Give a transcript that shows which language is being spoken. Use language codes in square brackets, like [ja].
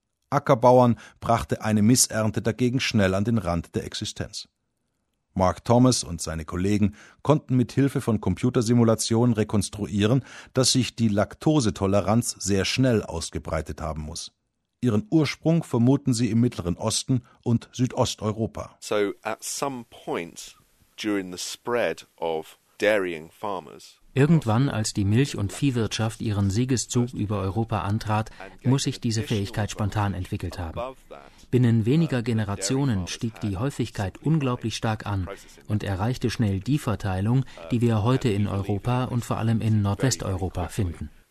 [de] Ackerbauern brachte eine Missernte dagegen schnell an den Rand der Existenz. Mark Thomas und seine Kollegen konnten mit Hilfe von Computersimulationen rekonstruieren, dass sich die Laktosetoleranz sehr schnell ausgebreitet haben muss. Ihren Ursprung vermuten sie im Mittleren Osten und Südosteuropa. [en] So at some point during the spread of dairying farmers. [de] Irgendwann, als die Milch- und Viehwirtschaft ihren Siegeszug über Europa antrat, muss sich diese Fähigkeit spontan entwickelt haben. Binnen weniger Generationen stieg die Häufigkeit unglaublich stark an und erreichte schnell die Verteilung, die wir heute in Europa und vor allem in Nordwesteuropa finden.